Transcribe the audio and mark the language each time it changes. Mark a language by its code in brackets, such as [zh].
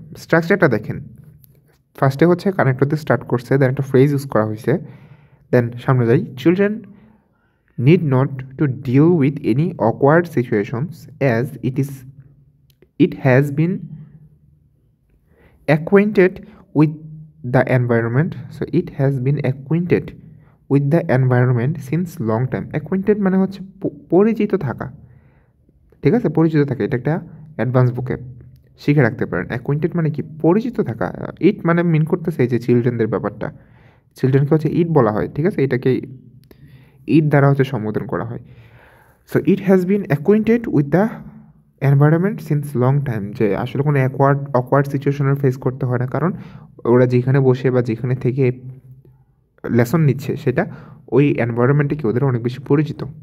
[bn] স্ট্রাকচারটা দেখেন, ফার্স্টে হচ্ছে কানেক্টর দিয়ে স্টার্ট করছে, দেন একটা ফ্রেজ ইউজ করা হয়েছে, দেন সামনে যাই, [en] Children need not to deal with any awkward situations as it has been acquainted with the environment. So it has been acquainted with the environment since long time. [bn] Acquainted মানে হচ্ছে পরিচিত থাকা, ঠিক আছে? পরিচিত থাকা, এটা একটা অ্যাডভান্স বুকে শিখে রাখতে পারেন। অ্যাকোয়েন্টেড মানে কি? পরিচিত থাকা। ইট মানে মিন করতেছে এই যে চিলড্রেনদের ব্যাপারটা, চিলড্রেনকে হচ্ছে ইট বলা হয়, ঠিক আছে? এটাকে ইট দ্বারা হচ্ছে সম্বোধন করা হয়। [en] so it has been acquainted with the environment since long time, [bn] যে আসলে কোনো অকওয়ার্ড সিচুয়েশনের ফেস করতে হয় না, কারণ ওরা যেখানে বসে বা যেখানে থেকে লেসন নিচ্ছে সেটা ওই এনভায়রনমেন্টে কি ওদের অনেক বেশি পরিচিত।